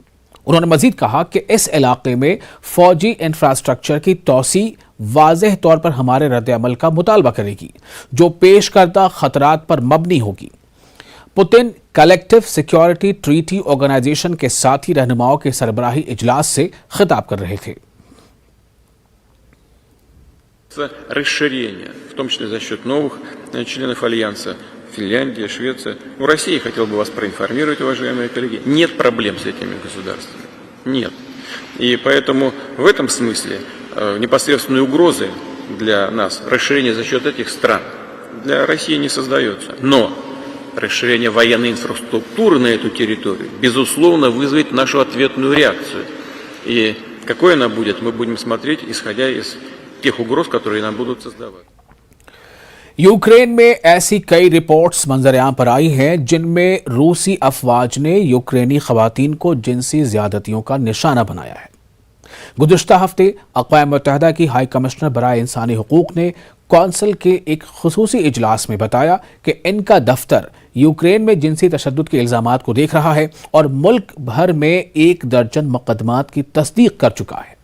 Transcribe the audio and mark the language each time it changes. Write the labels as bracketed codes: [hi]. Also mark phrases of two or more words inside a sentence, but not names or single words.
[ur] انہوں نے مزید کہا کہ اس علاقے میں فوجی انفراسٹرکچر کی توسیع واضح طور پر ہمارے رد عمل کا مطالبہ کرے گی، جو پیش کردہ خطرات پر مبنی ہوگی۔ پوتن کلیکٹو سیکیورٹی ٹریٹی آرگنائزیشن کے ساتھی رہنماؤں کے سربراہی اجلاس سے خطاب کر رہے تھے۔ [ru] Расширение, в том числе за счет новых членов Альянса, Финляндия, Швеция. Россия, хотел бы вас проинформировать, уважаемые коллеги, нет проблем с этими государствами. Нет. И поэтому в этом смысле непосредственной угрозы для нас расширение за счет этих стран для России не создается. Но расширение военной инфраструктуры на эту территорию, безусловно, вызовет нашу ответную реакцию. И какой она будет, мы будем смотреть, исходя из тех угроз, которые нам будут создавать. [ur] یوکرین میں ایسی کئی رپورٹس منظر عام پر آئی ہیں جن میں روسی افواج نے یوکرینی خواتین کو جنسی زیادتیوں کا نشانہ بنایا ہے۔ گزشتہ ہفتے اقوام متحدہ کی [en] High Commissioner [ur] برائے انسانی حقوق نے کونسل کے ایک خصوصی اجلاس میں بتایا کہ ان کا دفتر یوکرین میں جنسی تشدد کے الزامات کو دیکھ رہا ہے اور ملک بھر میں 1 درجن مقدمات کی تصدیق کر چکا ہے۔